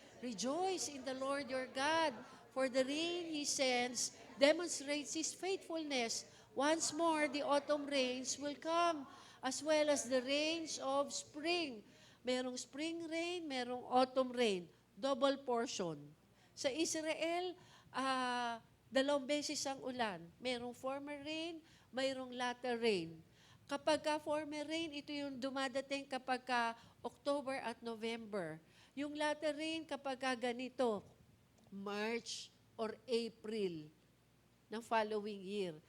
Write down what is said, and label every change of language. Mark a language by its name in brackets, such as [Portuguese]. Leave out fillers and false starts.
[English] Rejoice in the Lord your God, for the rain He sends demonstrates His faithfulness. Once more, the autumn rains will come, as well as the rains of spring. [Filipino] Merong spring rain, merong autumn rain. [English] Double portion. [Filipino] Sa Israel, dalawang beses ang ulan. Merong former rain, mayroong latter rain. Kapag ka former rain, ito yung dumadating kapag ka October at November. Yung latter rain kapag ka ganito, March or April ng following year.